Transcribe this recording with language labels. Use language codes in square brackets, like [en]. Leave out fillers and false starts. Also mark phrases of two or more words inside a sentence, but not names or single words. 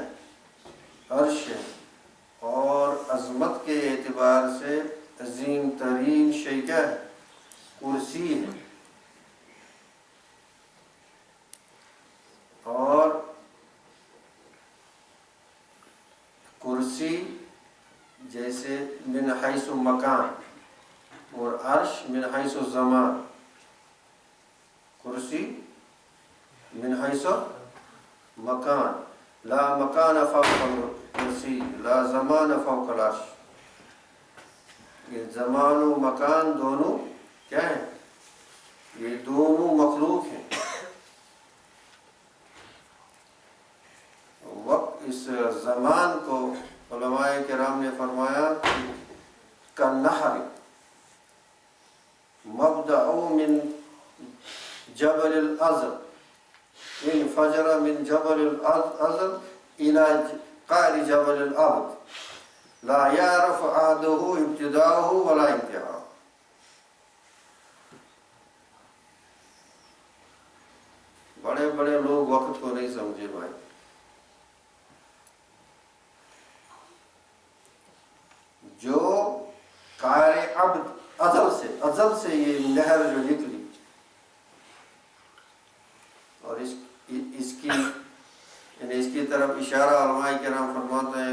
[ur] عرش ہے، اور عظمت کے اعتبار سے عظیم ترین شے کیا ہے؟ کرسی ہے۔ اور کرسی جیسے [ar] من حیث مکان، [ur] اور عرش [ar] من حیث زمان، کرسی من حیث مکان، لا مکان فوق الکرسی لا زمان فوق العرش. [ur] یہ زمان و مکان دونوں کیا ہیں؟ یہ دونوں مخلوق ہیں. وقت اس زمان کو علماء کرام نے فرمایا [ar] کالنہر مبدأ من جبل الازل انفجر من جبل الازل الى قعر جبل الابد لا يعرف عاده ابتداءه ولا انتهاءه. [ur] بڑے بڑے لوگ وقت کو نہیں سمجھے بھائی. جو قعر عبد ازل سے یہ نہر جو نکلی اور اس کی یعنی اس کی طرف اشارہ علماء کرام فرماتے ہیں.